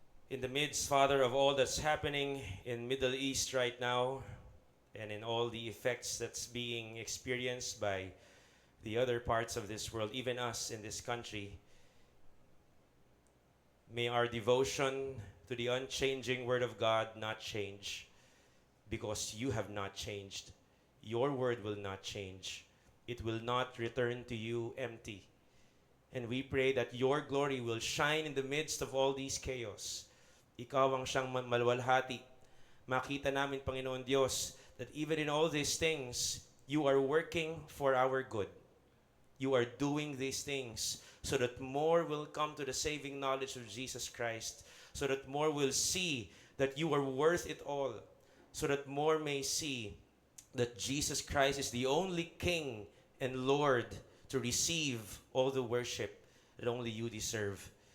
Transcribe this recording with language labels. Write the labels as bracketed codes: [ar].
[en] In the midst, Father, of all that's happening in Middle East right now, and in all the effects that's being experienced by the other parts of this world, even us in this country, may our devotion to the unchanging Word of God not change, because you have not changed. Your Word will not change. It will not return to you empty. And we pray that your glory will shine in the midst of all these chaos. [tl] Ikaw ang siyang maluwalhati. Makita namin, Panginoon Diyos, [en] that even in all these things, you are working for our good. You are doing these things so that more will come to the saving knowledge of Jesus Christ, so that more will see that you are worth it all, so that more may see that Jesus Christ is the only King and Lord to receive all the worship that only you deserve.